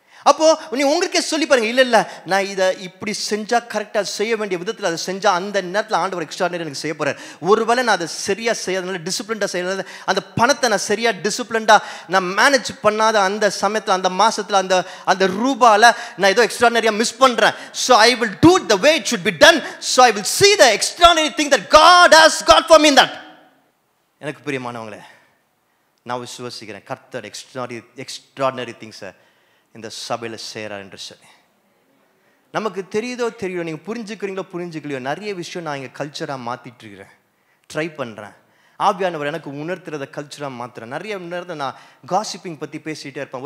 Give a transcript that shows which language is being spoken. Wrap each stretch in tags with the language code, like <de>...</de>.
<ta>அப்போது நீ உங்களுக்கே சொல்லி பாருங்க, இல்லை நான் இதை இப்படி செஞ்சால் கரெக்டாக செய்ய வேண்டிய விதத்தில் அதை செஞ்சால் அந்த நேரத்தில் ஆண்டவர் எக்ஸ்ட்ரானரி எனக்கு செய்ய போகிறார். ஒருவேளை நான் அதை சரியாக செய்யாதனால, டிசிப்ளின்டாக செய்யறதுனால, அந்த பணத்தை நான் சரியாக டிசிப்ளின்டாக நான் மேனேஜ் பண்ணாத அந்த சமயத்தில், அந்த மாதத்தில், அந்த ரூபாவில் நான் ஏதோ எக்ஸ்ட்ரானரியாக மிஸ் பண்ணுறேன்.</ta> <en>So I will do the way it should be done. So I will see the extraordinary thing that God has got for me in that.</en> <ta>எனக்கு பிரியமானவங்களே, நான் விசுவாசிக்கிறேன் கர்த்தர் எக்ஸ்ட்ராடினரி திங்ஸை இந்த சபையில் செய்கிறார் என்று சொல்லி. நமக்கு தெரியுதோ தெரியல, நீங்கள் புரிஞ்சுக்கிறீங்களோ புரிஞ்சுக்கலையோ, நிறைய விஷயம் நான் இங்கே கல்ச்சராக மாற்றிட்டு இருக்கிறேன், ட்ரை பண்ணுறேன். ஆவியானவர் எனக்கு உணர்த்துறத கல்ச்சராக மாற்றுறேன். நிறைய நேரத்தை நான் காசிப்பிங் பற்றி பேசிகிட்டே இருப்பேன்.</ta>